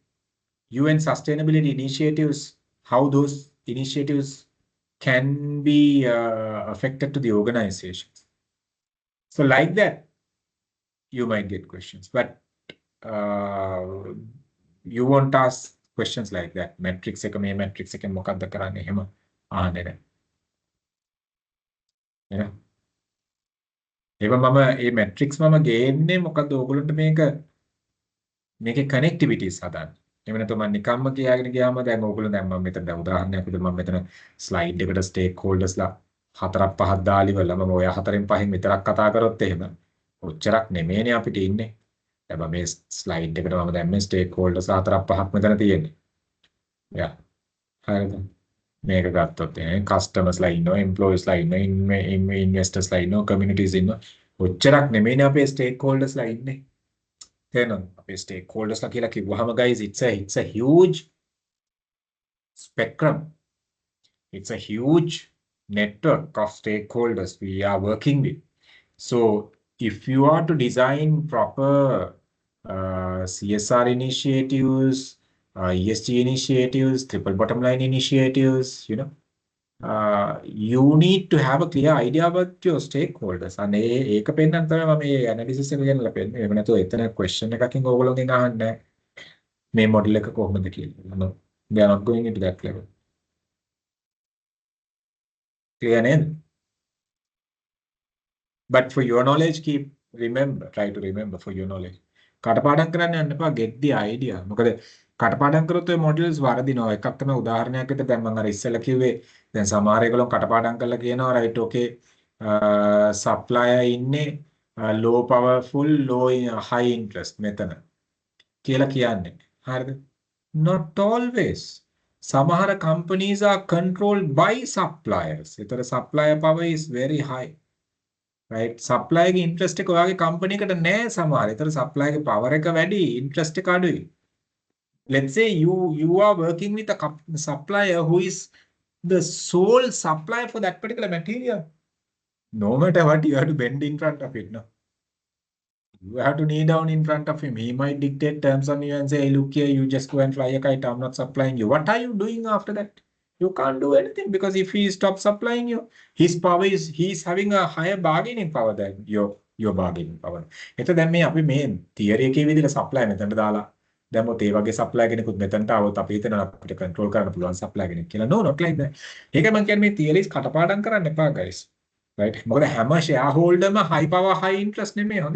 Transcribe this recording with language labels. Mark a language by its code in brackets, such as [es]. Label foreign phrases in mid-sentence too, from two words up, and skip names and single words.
[en] UN sustainability initiatives, how those initiatives can be affected to the organizations. So like that, you might get questions, but you won't ask questions like that. [si] Metrics එක මේ metrics එකෙන් මොකක්ද කරන්නේ එහෙම ආන්නේ නැහැ. [en] You know? [si] ඒක මම මේ metrics මම ගේන්නේ මොකද්ද ඕගොල්ලන්ට මේකේ connectivities හදන්න. එහෙම නැත්නම් මම නිකම්ම කියාගෙන ගියාම දැන් ඕගොල්ලෝ දැන් මම මෙතන දැන් උදාහරණයක් විදිහට මම මෙතන slide එකට stakeholders ලා 4ක් 5ක් දාලා ඉවරලා මම ඔය 4න් 5න් විතරක් කතා කරොත් එහෙම ඔච්චරක් නෙමෙයිනේ අපිට ඉන්නේ. දැන් මේ ස්ලයිඩ් එකට මම දැම්මේ ස්ටේක් හෝල්ඩර්ස් 4ක් 5ක් මෙතන තියෙන්නේ. යා. හරිද? මේක ගත්තොත් කස්ටමර්ස්ලා ඉන්නවා, එම්ප්ලොයිස්ලා ඉන්නවා, ඉන්වෙස්ටර්ස්ලා ඉන්නවා, කමියුනිටිස් ඉන්නවා. ඔච්චරක් නෙමෙයිනේ අපේ ස්ටේක් හෝල්ඩර්ස්ලා ඉන්නේ. තේරෙනවද? අපේ ස්ටේක් හෝල්ඩර්ස්ලා කියලා කිව්වහම [en] guys it's a huge spectrum. It's a huge network of stakeholders we are working with. So if you are to design proper CSR initiatives, ESG initiatives, triple bottom line initiatives, you need to have a clear idea about your stakeholders. [si] අනේ ඒක පෙන්නන්න තමයි මම මේ ඇනලිසිස් එක ගෙනලා පෙන්නන්නේ. එහෙම නැතුව එතන question එකකින් ඕගොල්ලෝගෙන් අහන්නේ මේ මොඩල් එක කොහොමද කියලා. [en] They are not going into that level. [si] Clear නේද? [en] But for your knowledge, try to remember for your knowledge. [si] කටපාඩම් කරන්න යන්න එපා, [en] get the idea. [si] මොකද කටපාඩම් කරොත් ඔය මොඩල්ස් වරදිනවා. එකක් තමයි උදාහරණයක් විදිහට දැන් මම අර ඉස්සෙල්ලා කිව්වේ දැන් සමහර ඒගොල්ලෝ කටපාඩම් කරලා කියනවා [en] right okay supplier [si] ඉන්නේ [en] low powerful high interest [si] මෙතන කියලා කියන්නේ. හරිද? [en] Not always. සමහර companies are controlled by suppliers. ඒතර supplier power is very high. right supply ගේ interest [si] එක ඔයාගේ [en] company [si] එකට නෑ සමහර. ඒතර supply ගේ power එක වැඩි, interest එක අඩුයි. [en] Let's say you are working with a supplier who is the sole supplier for that particular material. No matter what, you have to bend in front of it. No, you have to kneel down in front of him. He might dictate terms on you and say, hey, look here, you just go and fly a kite. I'm not supplying you. What are you doing after that? You can't do anything because if he stops supplying you, his power is he's having a higher bargaining power than your bargaining power. [si] එතකොට දැන් මේ අපි මේ theory එකේ විදිහට supply මෙතනට දාලා දැම්මොත් ඒ වගේ supply කෙනෙකුත් මෙතනට આવොත් අපි හිතනවා අපිට control කරන්න පුළුවන් supply කෙනෙක් කියලා. [en] No, not like that. [si] ඒකයි මම කියන්නේ මේ theories කටපාඩම් කරන්න එපා [en] guys. right? [si] මොකද හැම shareholderම [en] high power high interest [si] නෙමෙයි හොඳේ.